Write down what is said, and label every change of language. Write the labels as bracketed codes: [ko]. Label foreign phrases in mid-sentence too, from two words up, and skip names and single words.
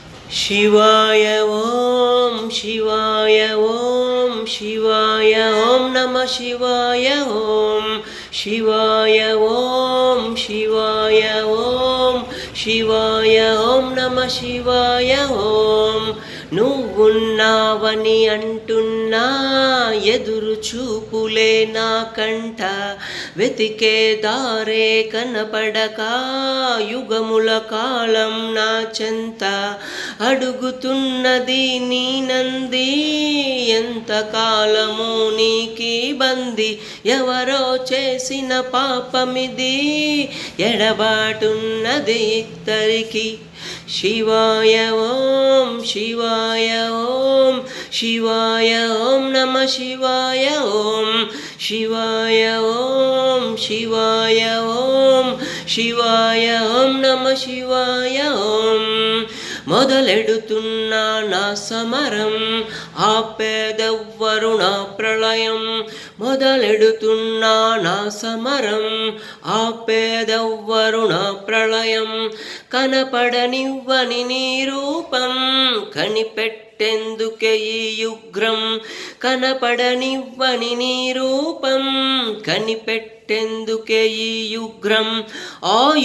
[sa] शिवाय ओम शिवाय ओम शिवाय ओम नमः शिवाय ओम शिवाय ओम शिवाय ओम शिवाय ओम नमः शिवाय ओम [te] నువ్వున్నావని అంటున్నా ఎదురు చూపులే నా కంట వెతికే దారే కనపడక యుగముల కాలం నా చెంత అడుగుతున్నది నీ నంది ఎంత కాలము నీకి బంది ఎవరో చేసిన పాపమిది ఎడబాటున్నది ఇద్దరికి [sa] शिवाय ओम शिवाय ओम शिवाय ओम नमः शिवाय ओम शिवाय ओम शिवाय ओम शिवाय ओम नमः शिवाय ओम [te] మొదలెడుతున్నా నా సమరం ఆపేదెవ్వరు నా ప్రళయం మొదలెడుతున్నా నా సమరం ఆపేదెవ్వరు నా ప్రళయం కనపడనివ్వని నీ రూపం కనిపెట్టెందుకే ఈ యుగ్రం కనపడనివ్వని నీ రూపం కనిపెట్టెందుకే ఈ యుగ్రం ఆ